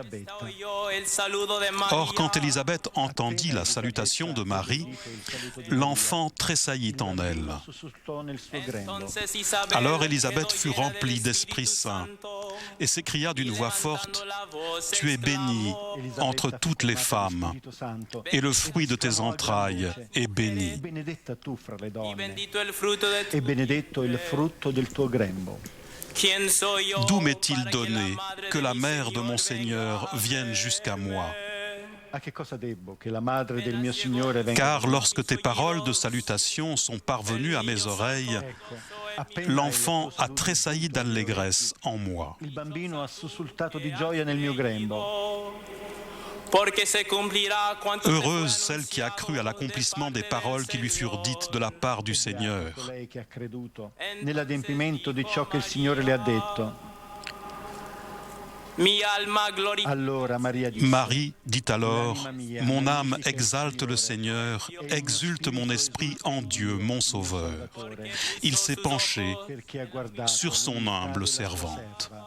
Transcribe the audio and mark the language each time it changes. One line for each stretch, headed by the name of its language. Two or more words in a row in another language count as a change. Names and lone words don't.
French: Or, quand Élisabeth entendit la salutation de Marie, l'enfant tressaillit en elle. Alors Élisabeth fut remplie d'Esprit Saint et s'écria d'une voix forte, « Tu es bénie entre toutes les femmes, et le fruit de tes entrailles est béni. »
Italian: E benedetto il frutto del tuo grembo.
French: D'où m'est-il donné que la mère de mon Seigneur vienne jusqu'à moi? Car lorsque tes paroles de salutation sont parvenues à mes oreilles, l'enfant a tressailli d'allégresse en moi.
Italian: Il bambino ha sussultato di gioia nel mio grembo.
French: Heureuse celle qui a cru à l'accomplissement des paroles qui lui furent dites de la part du Seigneur. Lei che ha creduto nell'adempimento di ciò che il Signore le ha detto. Allora Marie dit alors, mon âme exalte le Seigneur, exulte mon esprit en Dieu, mon Sauveur. Il s'est penché sur son humble servante.